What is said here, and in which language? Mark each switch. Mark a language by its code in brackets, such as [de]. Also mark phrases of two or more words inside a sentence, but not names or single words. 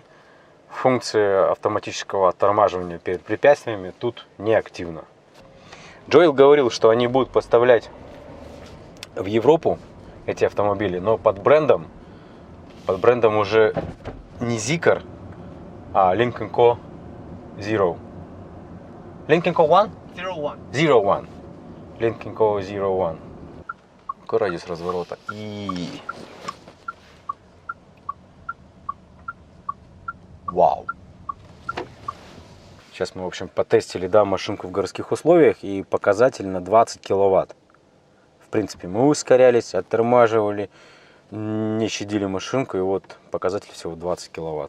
[ru] Функция автоматического оттормаживания перед препятствиями тут не активна. Джоэл говорил, что они будут поставлять в Европу эти автомобили, но под брендом уже не Zeekr, а Lynk & Co. Zero. Lynk & Co. One? Zero One. Lynk & Co. Zero One. Какой радиус разворота? Вау. Сейчас мы, в общем, потестили, да, машинку в городских условиях, и показатель на 20 киловатт. В принципе, мы ускорялись, оттормаживали, не щадили машинку, и вот показатель всего 20 киловатт.